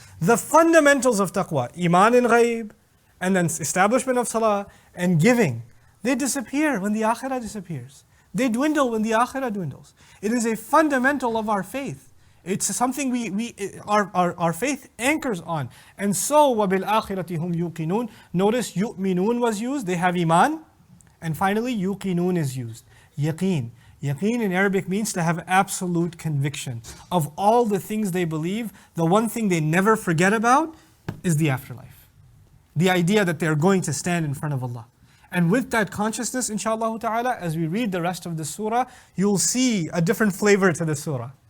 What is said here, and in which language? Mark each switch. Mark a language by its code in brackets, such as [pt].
[en] The fundamentals of taqwa, iman in ghaib, and then establishment of salah and giving, they disappear when the akhirah disappears. They dwindle when the akhirah dwindles. It is a fundamental of our faith. It's something our faith anchors on. And so, [ar] وَبِالْآخِرَةِ هُمْ يُوقِنُونَ. [en] Notice yu'minun was used, they have iman. And finally, yuqinun is used. Yaqeen. Yaqeen in Arabic means to have absolute conviction. Of all the things they believe, the one thing they never forget about is the afterlife. The idea that they're going to stand in front of Allah. And with that consciousness, inshaAllah ta'ala, as we read the rest of the surah, you'll see a different flavor to the surah.